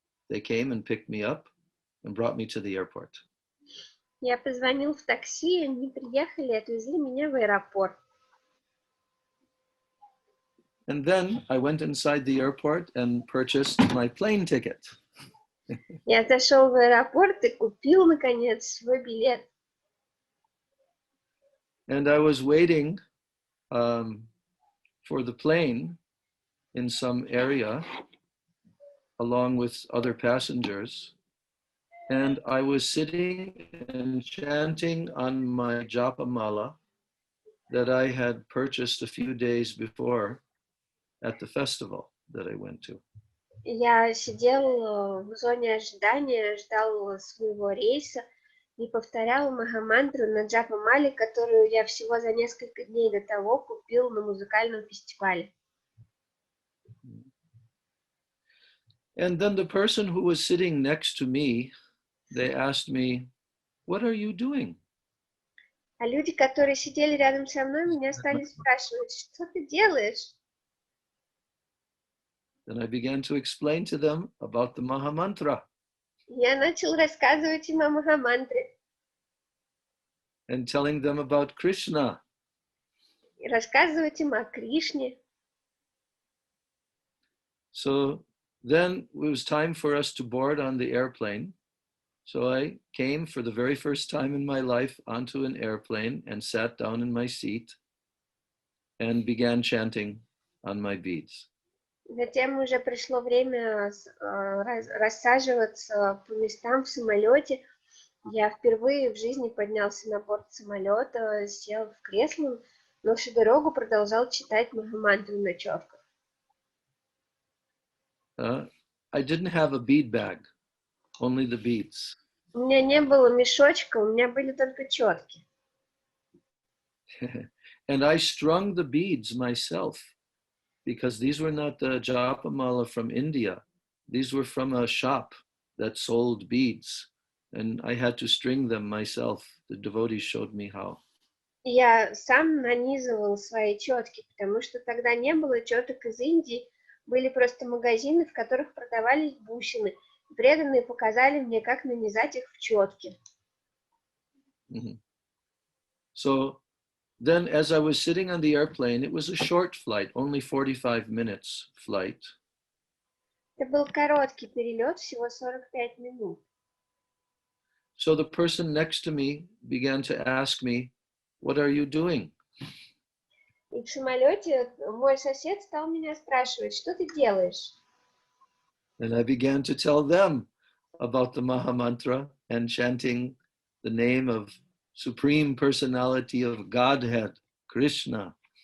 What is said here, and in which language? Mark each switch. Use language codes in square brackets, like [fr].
[en] They came and picked me up and brought me to the airport. [ru] Я позвонил в такси, они приехали, отвезли меня в аэропорт. [en] And then I went inside the airport and purchased my plane ticket. [ru] Я зашел в аэропорт и купил, наконец, свой билет. [en] And I was waiting for the plane in some area along with other passengers. And I was sitting and chanting on my japa mala that I had purchased a few days before at the festival that I went to. [ru] Я сидел в зоне ожидания, ждал своего рейса и повторял махамантру на джапа-мале, которую я всего за несколько дней до того купил на музыкальном фестивале. [en] And then the person who was sitting next to me, they asked me, "What are you doing?" [ru] А люди, которые сидели рядом со мной, меня стали спрашивать, что ты делаешь? [en] Then I began to explain to them about the Mahamantra [ru] Я начал рассказывать им о махамантре, [en] and telling them about Krishna. [ru] и рассказывать им о Кришне. [en] So then it was time for us to board on the airplane. So I came for the very first time in my life onto an airplane and sat down in my seat and began chanting on my beads. [ru] Затем уже пришло время рассаживаться по местам в самолете. Я впервые в жизни поднялся на борт самолета, сел в кресло, но всю дорогу продолжал читать махамантру на четках. [en] I didn't have a bead bag, only the beads. [ru] У меня не было мешочка, у меня были только четки. [en] And I strung the beads myself because these were not the japamala from India. These were from a shop that sold beads. And I had to string them myself. The devotees showed me how. [ru] Я сам нанизывал свои четки, потому что тогда не было четок из Индии, были просто магазины, в которых продавались бусины. Преданные показали мне, как нанизать их в четки. [en] So then as I was sitting on the airplane, it was a short flight, only 45 minutes flight. [ru] Это был короткий перелет, всего 45 минут. [en] So the person next to me began to ask me, "What are you doing?" [ru] И в самолете мой сосед стал меня спрашивать, что ты делаешь? [en] And I began to tell them about the Mahamantra and chanting the name of Supreme Personality of Godhead, Krishna.